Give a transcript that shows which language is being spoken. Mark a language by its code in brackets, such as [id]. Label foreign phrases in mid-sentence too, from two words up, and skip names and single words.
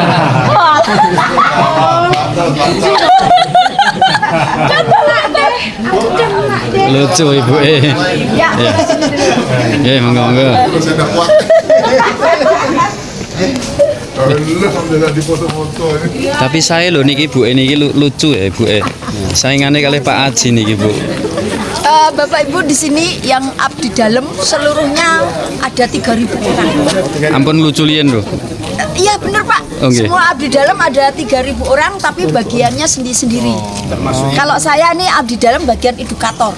[id] Lucu ibu Ya. Ya monggo. Terus ada kuat. Alhamdulillah dipoto-foto. Tapi saya loh niki Bu niki lucu ya Bu. Saingannya kali Pak Aji niki Bu. Bapak Ibu di sini yang abdi dalam seluruhnya ada 3.000 orang. Ampun lucu lian loh. Iya benar Pak. Oke. Semua abdi dalam ada 3.000 orang tapi bagiannya sendiri-sendiri. Kalau saya nih abdi dalam bagian edukator.